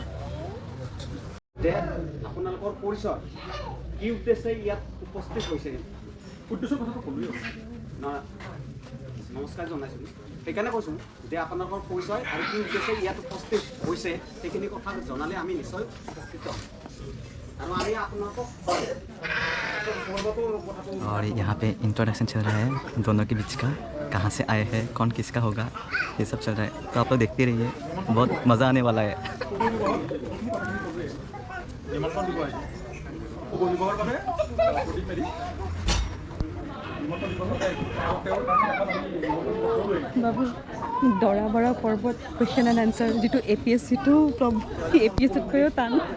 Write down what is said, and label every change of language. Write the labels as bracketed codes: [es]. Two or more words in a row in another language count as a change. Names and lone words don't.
[as] আপোনালোকৰ পৰিচয় কি উদ্দেশ্যে ইয়াত উপস্থিত হৈছে উদ্দেশ্যৰ কথাটো ক'লোৱেই নমস্কাৰ জনাইছোঁ সেইকাৰণে কৈছোঁ যে আপোনালোকৰ পৰিচয় আৰু কি উদ্দেশ্যে ইয়াত উপস্থিত হৈছে সেইখিনি কথা জনালে আমি নিশ্চয় উপকৃত আৰু আমি আপোনালোকক [hi] और यहाँ पे इंट्रोडक्शन चल रहा है दोनों के बीच का कहाँ से आए हैं कौन किसका होगा ये सब चल रहा है तो आप लोग देखते रहिए बहुत मज़ा आने वाला है [as] নিমন্ত্ৰণ দিব আহিছে শুভ বিবাহৰ বাবে প্ৰদীপ মেধি নিমন্ত্ৰণ দিবৰ বাবে তেওঁৰ কাৰণে এখন আমি নিমন্ত্ৰণ পত্ৰ লৈ বাবু দৰা বৰা পৰ্বত [en] question and answer [as] যিটো APSCটো APSCতকৈও টান